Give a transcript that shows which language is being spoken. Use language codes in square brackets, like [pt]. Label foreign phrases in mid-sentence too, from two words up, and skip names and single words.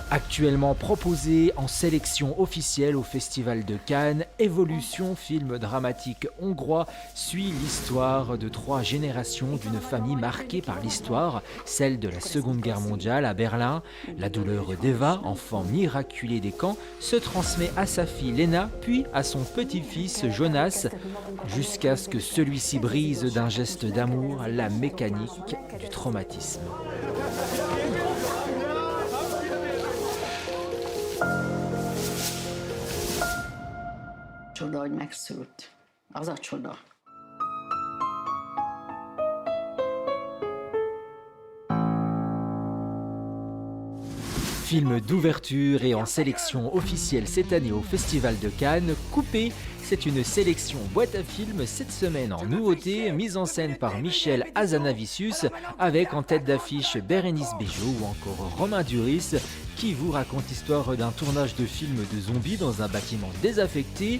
[fr] Actuellement proposé en sélection officielle au Festival de Cannes, Évolution, film dramatique hongrois, suit l'histoire de 3 générations d'une famille marquée par l'histoire, celle de la Seconde Guerre mondiale à Berlin. La douleur d'Eva, enfant miraculé des camps, se transmet à sa fille Lena, puis à son petit-fils Jonas, jusqu'à ce que celui-ci brise d'un geste d'amour la mécanique du traumatisme. [hu] Csoda, hogy megszült. Az a csoda. [fr] Film d'ouverture et en sélection officielle cette année au Festival de Cannes, Coupé, c'est une sélection boîte à films cette semaine en nouveauté, mise en scène par Michel Hazanavicius, avec en tête d'affiche Bérénice Bejo ou encore Romain Duris, qui vous raconte l'histoire d'un tournage de film de zombies dans un bâtiment désaffecté.